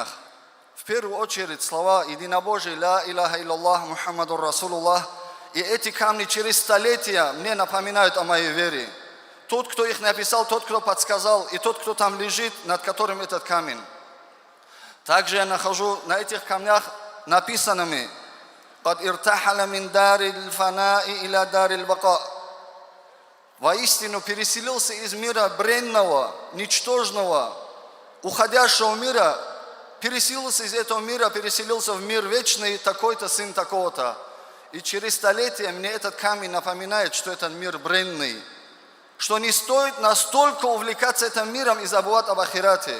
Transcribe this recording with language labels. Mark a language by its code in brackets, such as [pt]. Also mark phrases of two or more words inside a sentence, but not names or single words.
[ru] В первую очередь слова единобожия [ar] «لا إله إلا الله محمد رسول الله». [ru] И эти камни через столетия мне напоминают о моей вере. Тот, кто их написал, тот, кто подсказал, и тот, кто там лежит, над которым этот камень. Также я нахожу на этих камнях написанными [ar] «قد ارتحل من دار الفناء إلى دار البقاء». [ru] Воистину переселился из мира бренного, ничтожного, уходящего мира, переселился из этого мира, переселился в мир вечный, такой-то сын такого-то. И через столетия мне этот камень напоминает, что этот мир бренный, что не стоит настолько увлекаться этим миром и забывать об ахирате.